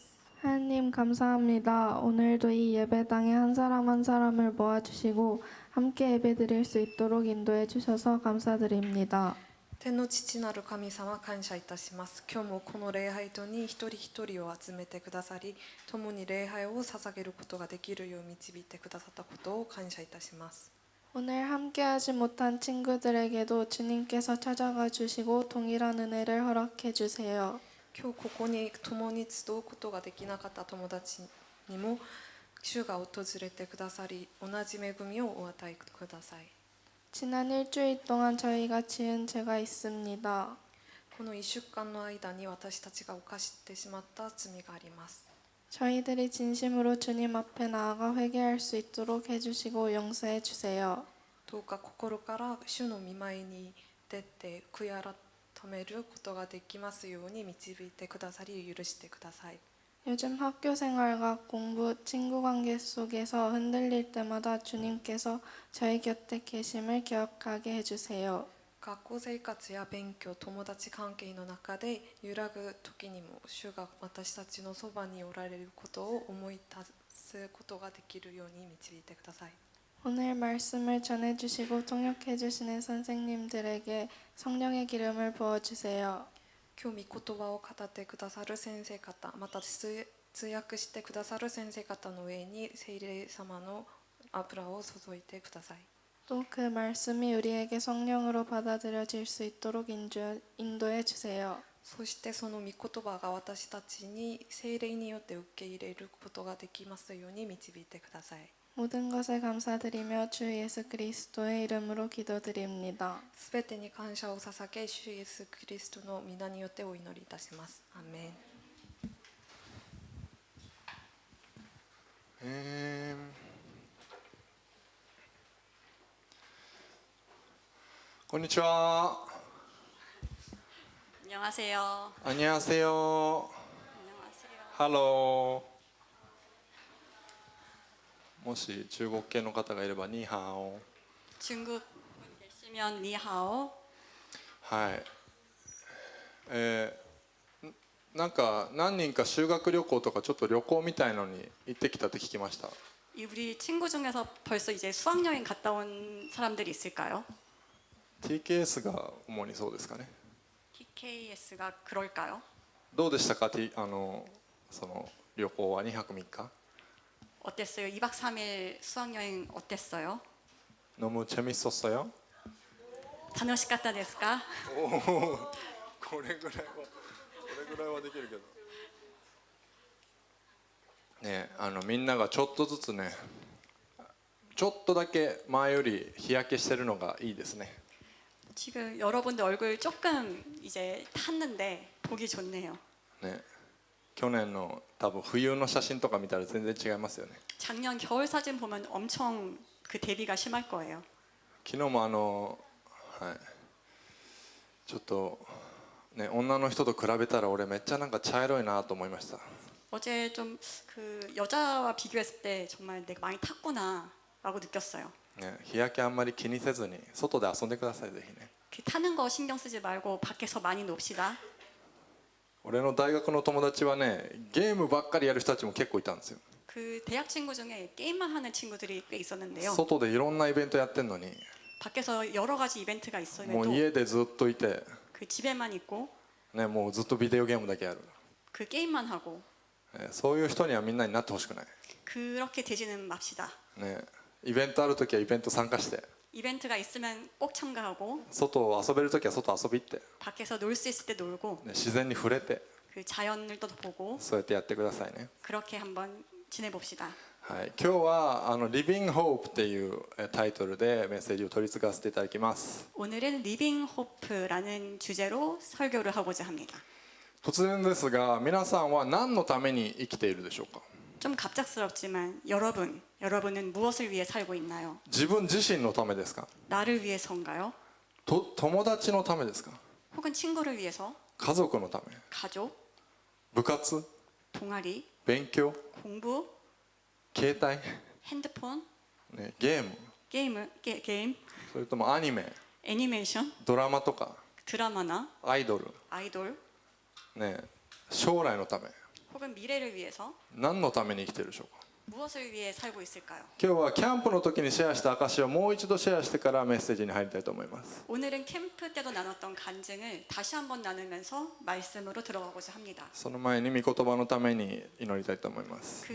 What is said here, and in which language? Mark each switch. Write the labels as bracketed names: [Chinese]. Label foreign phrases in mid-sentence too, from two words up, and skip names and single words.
[Korean] 하나님 감사합니다. 오늘도 이 예배당에 한 사람 한 사람을 모아주시고 함께 예배드릴 수 있도록 인도해 주셔서 감사드립니다. [Japanese] 天の父なる神様、感謝いたします。今日もこの礼拝堂に一人一人を集めてくださり、共に礼拝を捧げることができるよう導いてくださったことを感謝いたします。 [Korean] 오늘 함께하지 못한 친구들에게도 주님께서 찾아가 주시고 동일한 은혜를 허락해 주세요. [Japanese] 今日ここに共に集うことができなかった友達にも主が訪れてくださり、同じ恵みをお与えください。 [Korean] 지난 일주일 동안 저희가 지은 죄가 있습니다. [Japanese] この1週間の間に私たちが犯してしまった罪があります。 [Korean] 저희들이 진심으로 주님 앞에 나아가 회개할 수 있도록 해주시고 용서해 주세요. [Japanese] どうか心から主の御前に出て悔い改めることができますように導いてくださり許してください。 [Korean] 요즘 학교 생활과 공부, 친구 관계 속에서 흔들릴 때마다 주님께서 저희 곁에 계심을 기억하게 해주세요. [Japanese] 学校生活や勉強、友達関係の中で揺らぐ時にも主が私たちのそばにおられることを思い出すことができるように導いてください。 [Korean] 오늘 말씀을 전해주시고 통역해주시는 선생님들에게 성령의 기름을 부어주세요. [Japanese] 今日御言葉を語ってくださる先生方、また通訳してくださる先生方の上に聖霊様の油を注いでください。 [Korean] 또 그 말씀이 우리에게 성령으로 받아들여질 수 있도록 인도해 주세요. [Japanese] そしてその御言葉が私たちに聖霊によって受け入れることができますように導いてください。 [Korean] 모든 것을 감사드리며 주 예수 그리스도의 이름으로 기도드립니다. [Japanese] すべてに感謝を捧げ、主イエスキリストの皆によってお祈りいたします。アーメン。こんにちは。 [Korean] 안녕하세요. 안녕하세요. 안녕하세요. 할로. [Japanese] もし中国系の方がいればニーハオ。 [Korean] 중국 분 계시면 니하오. [Japanese] はい。なんか何人か修学旅行とかちょっと旅行みたいのに行ってきたって聞きました。 [Korean] 우리 친구 중에서 벌써 이제 수학여행 갔다 온 사람들이 있을까요? [Japanese] TKS が主にそうですかね。 [Korean] TKS가 그럴까요? [Japanese] どうでしたか、その旅行は2泊3日 [Korean] 어땠어요? 2박 3일 수학여행 어땠어요? 너무 재밌었어요? [Japanese] 楽しかったですか? これぐらいはできるけどね。みんながちょっとずつね、ちょっとだけ前より日焼けしてるのがいいですね。 [Korean] 지금 여러분들 얼굴 조금 이제 탔는데 보기 좋네요. [Japanese] ね、去年の多分冬の写真とか見たら全然違いますよね。 [Korean] 작년 겨울 사진 보면 엄청 그 대비가 심할 거예요. [Japanese] 昨日もはい、ちょっとね、女の人と比べたら俺めっちゃなんか茶色いなと思いました。 [Korean] 어제 좀 그 여자와 비교했을 때 정말 내가 많이 탔구나라고 느꼈어요. [Japanese] ね、日焼けあんまり気にせずに外で遊んでください、ぜひね。 [Korean] 그 타는 거 신경 쓰지 말고 밖에서 많이 놉시다. [Japanese] 俺の大学の友達はね、ゲームばっかりやる人たちも結構いたんですよ。 [Korean] 그 대학 친구 중에 게임만 하는 친구들이 꽤 있었는데요. [Japanese] 外でいろんなイベントやってんのに [Korean] 밖에서 여러 가지 이벤트가 [Japanese] もう [Korean] 있었는데도 [Japanese] 家でずっといて、 [Korean] 그 집에만 있고 [Japanese] ね、もうずっとビデオゲームだけやる、 [Korean] 그 게임만 하고 [Japanese] そういう人にはみんなになってほしくない、 [Korean] 그렇게 되지는 맙시다. [Japanese] ね、イベントあるときはイベント参加して、 [Korean] 이벤트가 있으면 꼭 참가하고 [Japanese] 外を遊べるときは外遊び行って、 [Korean] 밖에서 놀 수 있을 때 놀고 [Japanese] ね、自然に触れて [Korean] 그 자연을 또 보고 [Japanese] そうやってやってくださいね。 [Korean] 그렇게 한번 지내봅시다. [Japanese] はい、今日は Living Hope っていうタイトルでメッセージを取り継がせていただきます。 [Korean] 오늘은 리빙 호프라는 주제로 설교를 하고자 합니다. [Japanese] 突然ですが、皆さんは何のために生きているでしょうか。 [Korean] 좀 갑작스럽지만 여러분은 무엇을 위해 살고 있나요? [Japanese] 自分自身のためですか。 [Korean] 나를 위해서인가요? [Japanese] 友達のためですか。 [Korean] 혹은 친구를 위해서? [Japanese] 家族のため、 [Korean] 가족? [Japanese] 部活、 [Korean] 동아리? [Japanese] 勉強、 [Korean] 공부? [Japanese] 携帯、 [Korean] 핸드폰? [Japanese] ね、ゲーム、 [Korean] 게임? [Japanese] それともアニメ、 [Korean] 애니메이션? [Japanese] ドラマとか [Korean] 드라마나? [Japanese] アイドル、 [Korean] 아이돌? [Japanese] ね、将来のため、 [Korean] 혹은 미래를 위해서? [Japanese] 何のために生きているでしょうか。 [Korean] 무엇을 위해 살고 있을까요? [Japanese] 今日はキャンプの時にシェアした証をもう一度シェアしてからメッセージに入りたいと思います。 [Korean] 오늘은 캠프 때도 나눴던 간증을 다시 한번 나누면서 말씀으로 들어가고자 합니다. [Japanese] その前に御言葉のために祈りたいと思います。